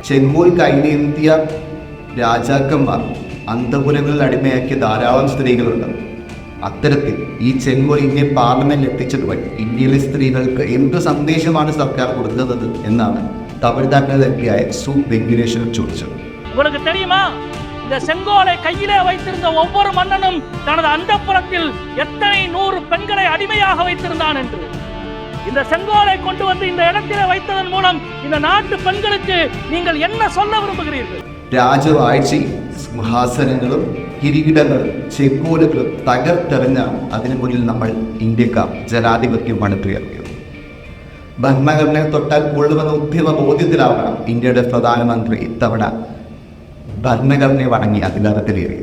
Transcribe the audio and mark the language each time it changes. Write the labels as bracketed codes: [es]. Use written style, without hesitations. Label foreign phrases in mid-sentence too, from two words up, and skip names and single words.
[ml] ചെങ്കോൽ കൈനീന്തിയ രാജാക്കന്മാർ അന്തപുരങ്ങളിൽ അടിമയാക്കിയ ധാരാളം സ്ത്രീകളുണ്ട്. അത്തരത്തിൽ ഈ ചെങ്കോൽ ഇന്ത്യൻ പാർലമെന്റിൽ എത്തിച്ചത് വഴി ഇന്ത്യയിലെ സ്ത്രീകൾക്ക് എന്ത് സന്ദേശമാണ് സർക്കാർ കൊടുക്കുന്നത് എന്നാണ് തമിഴ്നാട്ടിലെ MP ആയ സു വെങ്കിടേശ്വരൻ ചോദിച്ചത്. [ta] இந்த செங்கோலை கையிலே வைத்திருந்த ஒவ்வொரு மன்னனும் தனது அந்தப்புறத்தில் எத்தனை 100 பெண்களை அடிமையாக வைத்திருந்தான் என்று. இந்த செங்கோலை கொண்டு வந்து இந்த இடத்திலே வைத்ததன் மூலம் இந்த நாட்டு பெண்களுக்கு நீங்கள் என்ன சொல்ல விரும்புகிறீர்கள்? [ml] രാജവാഴ്ചയും സിംഹാസനങ്ങളും കിരീടങ്ങളും ചെങ്കോലുകളും തകർത്തെറിഞ്ഞാണ് അതിനു മുന്നിൽ നമ്മൾ ഇന്ത്യക്കാർ ജനാധിപത്യം പണിതുയർത്തിയത്. ഭരണഘടനയെ തൊട്ടാൽ കൊള്ളുമെന്ന ഉദ്യമ ബോധ്യത്തിലാവണം ഇന്ത്യയുടെ പ്രധാനമന്ത്രി ഇത്തവണ ഭരണഘടനയെ വണങ്ങി അധികാരത്തിലേറി.